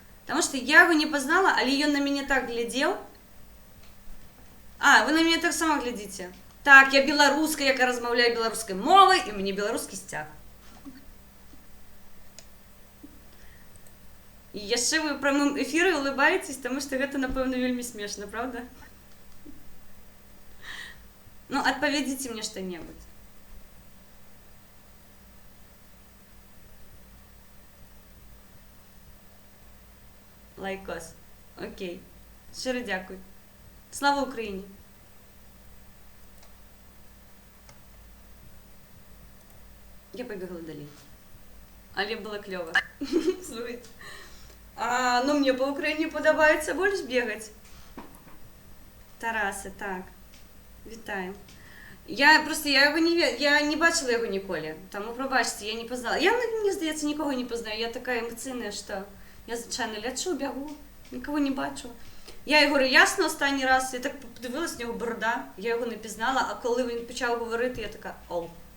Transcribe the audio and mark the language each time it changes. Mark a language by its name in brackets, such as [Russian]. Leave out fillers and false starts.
[Russian] Потому что я его не познала, [Ukrainian] але [Russian] он на меня так глядел. Вы на меня так само глядите. [Ukrainian] Так, я белоруска, яка розмовляю білоруською мовою, і мені білоруський стяг. [Belarusian] І яшчэ ви ў прамым эфіры [Russian] улыбаетесь, [Belarusian] тому што гэта, напэўна, вельмі смешна, правда? Ну, адпавядзіце мне што-небудзь. [Ukrainian] Лайкос. Окей. Щиро дякую. Слава Україні! Я побігла далі. Але було кльово. Слухайте. [Russian] Ну, мне по Украине [Ukrainian] подобається [Russian] больше бегать. [Ukrainian] Тарасе, так. Вітаю. Я його я не бачила його ніколи. Тому, пробачте, я не познала. Я, мені здається, нікого не познаю. Я така емоційна, що я, звичайно, лячу, бігу, нікого не бачу. Я його ясно останній раз, я так подивилась, в нього борода, я його не пізнала, а коли він почав говорити, я така, оу.